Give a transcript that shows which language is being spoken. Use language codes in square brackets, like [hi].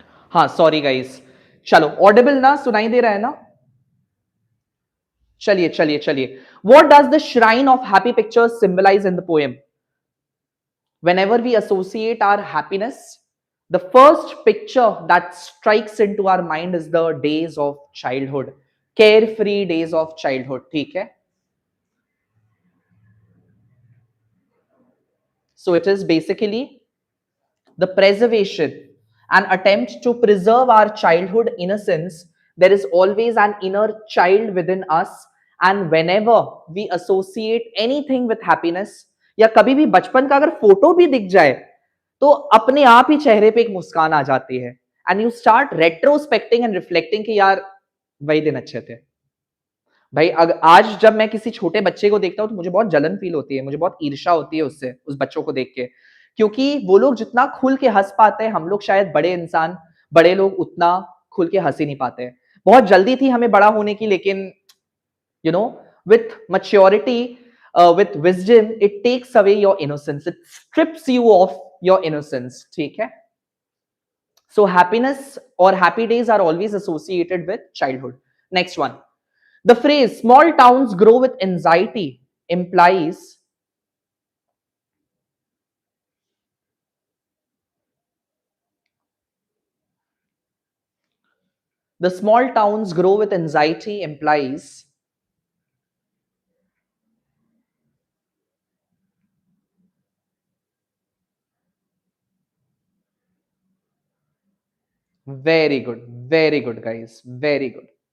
[hi] हाँ, sorry guys, चलो, Audible ना, सुनाई दे रहा है ना? चलिए चलिए चलिए. [en] What does the shrine of happy pictures symbolize in the poem? Whenever we associate our happiness, the first picture that strikes into our mind is the days of childhood, carefree days of childhood. [hi] ठीक है, [en] so it is basically the preservation, an attempt to preserve our childhood innocence. There is always an inner child within us, and whenever we associate anything with happiness, [hi] या कभी भी बचपन का अगर photo भी दिख जाए तो अपने आप ही चेहरे पे एक मुस्कान आ जाती है, [en] and you start retrospecting and reflecting [hi] कि यार वही दिन अच्छे थे. भाई आज जब मैं किसी छोटे बच्चे को देखता हूं तो मुझे बहुत जलन फील होती है, मुझे बहुत ईर्ष्या होती है उससे, उस बच्चों को देख के, क्योंकि वो लोग जितना खुल के हंस पाते हैं, हम लोग शायद बड़े इंसान, बड़े लोग उतना खुल के हंस ही नहीं पाते हैं. बहुत जल्दी थी हमें बड़ा होने की, लेकिन [en] You know with maturity with wisdom it takes away your innocence, it strips you of your innocence. [hi] ठीक है? [en] So happiness or happy days are always associated with childhood. Next one. The phrase small towns grow with anxiety implies the small towns grow with anxiety implies very good guys, very good.